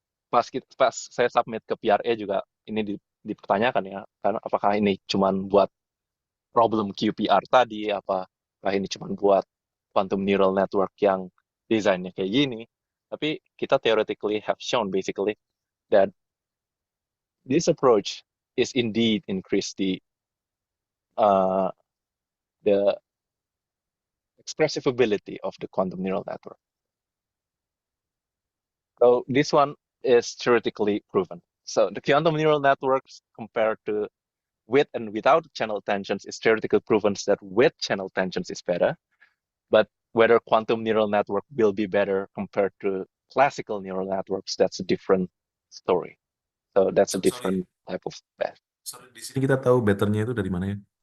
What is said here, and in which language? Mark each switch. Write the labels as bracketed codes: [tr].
[id] Pas saya submit ke PRA juga ini dipertanyakan ya, karena apakah ini cuma buat problem QPR tadi, apakah ini cuma buat quantum neural network yang desainnya kayak gini. Tapi kita [en] theoretically have shown basically that this approach is indeed increase uh, the expressive ability of the quantum neural network. So this one is theoretically proven. So the quantum neural networks compared to with and without channel tensions is theoretically proven that with channel tensions is better. But whether quantum neural network will be better compared to classical neural networks, that's a different story. So that's a Sorry, different type of bet. [id] sorry, di sini kita tahu betternya itu dari mana ya?